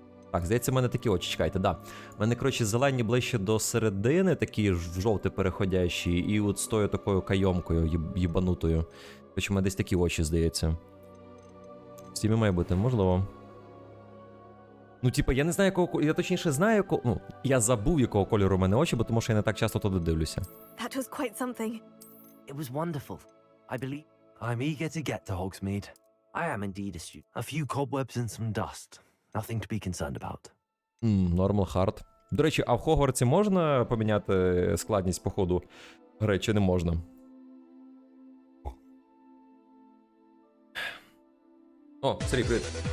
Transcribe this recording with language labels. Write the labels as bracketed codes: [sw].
[uk] Так, здається, в мене такі очі, чекайте, да. У мене, коротше, зелені ближче до середини, такі в жовті переходящі, і от з тою такою кайомкою, їбанутою. Коротше, у мене десь такі очі, здається. В стімі має бути, можливо. Ну, типа, я не знаю, якого. Я точніше знаю, якого. Ну, я забув, якого кольору у мене очі, бо тому що я не так часто туди дивлюся. [en] That was quite something. It was wonderful. I believe I'm eager to get to Hogsmeade. I am indeed a student. A few cobwebs and some dust. Nothing to be concerned about. Normal hard. [uk] До речі, а в Хогвартсі можна поміняти складність походу гри, чи не можна? О, Сергій, привіт.